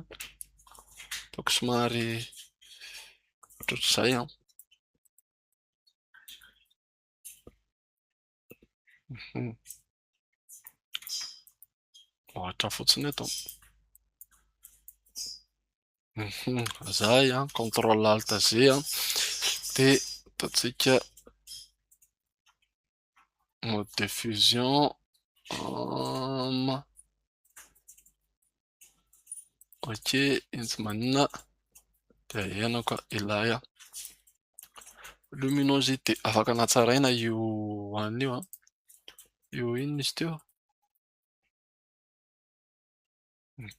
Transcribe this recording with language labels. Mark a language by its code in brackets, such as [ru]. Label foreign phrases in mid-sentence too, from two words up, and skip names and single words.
[mg] Ataoko somary ohatr'izay a. Ohatra fotsiny eto. Zay a, contrôle alt Z a. De ataontsika [fr] mode de fusion. [mg] Ok, iny tsy maninona. De ahenako ilay luminosité. Afaka anatsaraina io an'io a. Io inona izy teo? Ok.